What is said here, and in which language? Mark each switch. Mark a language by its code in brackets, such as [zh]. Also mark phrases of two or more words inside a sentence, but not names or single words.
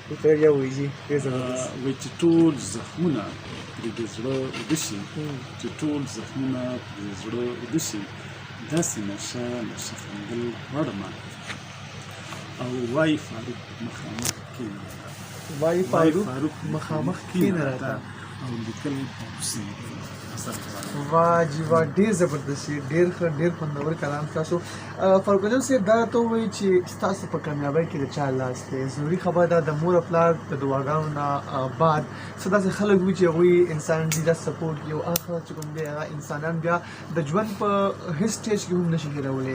[ps] وایي چې ټول زخمونه پرې د زړه اوده شي، چې ټول زخمونه پرې د زړه اوده شي داسې نشه نشه خندل غواړم او وایي فاروق مخامخ کښېنه راته، وایي فاروق مخامخ کښېنه راته او لیکل په حسن [ur] واہ جی واہ، [ps] ډېر زبردست، ډېر ښه، ډېر خوندور کلام تاسو. فاروق اعظم صاحب دا ته ووایي چې ستاسو په کامیابۍ کې د چا لاس دی؟ ضروري خبره ده د مور او پلار د دعاګانو نه بعد څه داسې خلک وي چې هغوی انسان دي دا سپورټ کوي او هغه خلک چې کوم دی هغه انسانان بیا د ژوند په هېڅ سټیج کې هم نشي هېرولی.